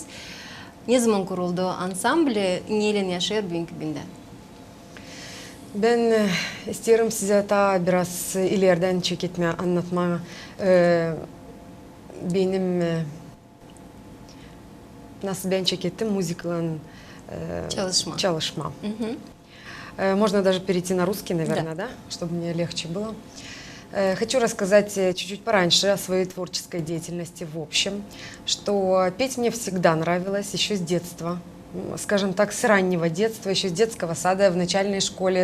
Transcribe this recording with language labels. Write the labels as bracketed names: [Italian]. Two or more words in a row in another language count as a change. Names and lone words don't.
[Gagauz] Ne zaman kuruldu ansambli? Neyle yaşıyor bugünkü günde? Ben isterim size ta biraz ileriden çekitme anlatma. Benim nasıl ben çekettim müzikle çalışma. [Russian] Можно даже перейти на русский, наверное, да? Чтобы мне легче было. Хочу рассказать чуть-чуть пораньше о своей творческой деятельности в общем, что петь мне всегда нравилось еще с детства. Скажем так, с раннего детства, еще с детского сада в начальной школе.